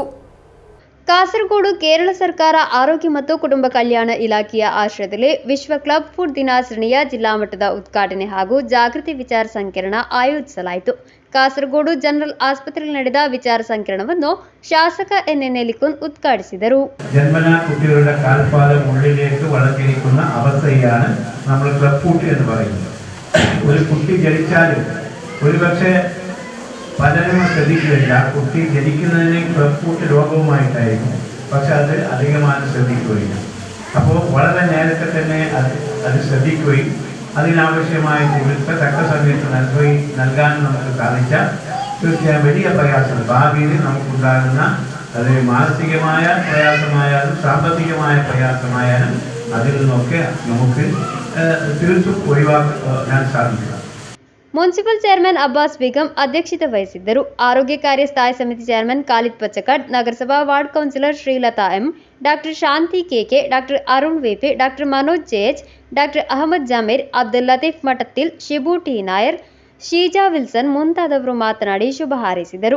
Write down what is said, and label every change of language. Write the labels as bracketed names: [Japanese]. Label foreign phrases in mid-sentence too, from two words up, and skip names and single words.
[Kannada] ಕಾಸರಗೋಡು ಕೇರಳ ಸರ್ಕಾರ ಆರೋಗ್ಯ ಮತ್ತು ಕುಟುಂಬ ಕಲ್ಯಾಣ ಇಲಾಖೆಯ ಆಶ್ರಯದಲ್ಲಿ ವಿಶ್ವ ಕ್ಲಬ್ ಫುಡ್ ದಿನಾಚರಣೆಯ ಜಿಲ್ಲಾ ಮಟ್ಟದ ಉದ್ಘಾಟನೆ ಹಾಗೂ ಜಾಗೃತಿ ವಿಚಾರ ಸಂಕಿರಣ ಆಯೋಜಿಸಲಾಯಿತು. ಕಾಸರಗೋಡು ಜನರಲ್ ಆಸ್ಪತ್ರೆಯಲ್ಲಿ ನಡೆದ ವಿಚಾರ ಸಂಕಿರಣವನ್ನು ಶಾಸಕ ಎನ್.ಎ. ನೆಲಿಕುನ್ ಉದ್ಘಾಟಿಸಿದರು. [Malayalam] ജന്മനാ കുട്ടികളുടെ കാൽപാദം ഉള്ളിലേക്ക് വളർത്തിയിരിക്കുന്ന അവസ്ഥയാണ് നമ്മൾ ക്ലബ് ഫുഡ് എന്ന് പറയുന്നത്. ഒരു കുട്ടി ജനിച്ചാലും ഒരുപക്ഷെ പലരും ശ്രദ്ധിക്കുകയില്ല. കുട്ടി ജനിക്കുന്നതിന് ക്ലബ് രോഗവുമായിട്ടായിരുന്നു, പക്ഷെ അത് അധികമാനം ശ്രദ്ധിക്കുകയില്ല. അപ്പോൾ വളരെ നേരത്തെ തന്നെ അത് ശ്രദ്ധിക്കുകയും അതിനാവശ്യമായ ചികിത്സ തക്ക സമയത്ത് നൽകാൻ നമുക്ക് സാധിച്ചാൽ തീർച്ചയായും വലിയ പ്രയാസം ഭാവിയിൽ നമുക്കുണ്ടാകുന്ന അത് മാനസികമായ പ്രയാസമായാലും സാമ്പത്തികമായ പ്രയാസമായാലും അതിൽ നിന്നൊക്കെ നമുക്ക് തീർത്തും ഒഴിവാക്കാൻ സാധിക്കുക. [Kannada] ಮುನ್ಸಿಪಲ್ ಚೇರ್ಮನ್ ಅಬ್ಬಾಸ್ ಬೇಗಂ ಅಧ್ಯಕ್ಷತೆ ವಹಿಸಿದ್ದರು. ಆರೋಗ್ಯ ಕಾರ್ಯ ಸ್ಥಾಯಿ ಸಮಿತಿ ಚೇರ್ಮನ್ ಖಾಲಿದ್ ಪಚ್ಚಕಡ್, ನಗರಸಭಾ ವಾರ್ಡ್ ಕೌನ್ಸಿಲರ್ ಶ್ರೀಲತಾ ಎಂ, ಡಾಕ್ಟರ್ ಶಾಂತಿ ಕೆಕೆ, ಡಾಕ್ಟರ್ ಅರುಣ್ ವೇಪೆ, ಡಾಕ್ಟರ್ ಮನೋಜ್ ಜೆಎಚ್, ಡಾಕ್ಟರ್ ಅಹಮದ್ ಜಮೀರ್, ಅಬ್ದುಲ್ ಲತೀಫ್ ಮಠತ್ತಿಲ್, ಶಿಬು ಟಿ ನಾಯರ್, ಶೀಜಾ ವಿಲ್ಸನ್ ಮುಂತಾದವರು ಮಾತನಾಡಿ ಶುಭ ಹಾರೈಸಿದರು.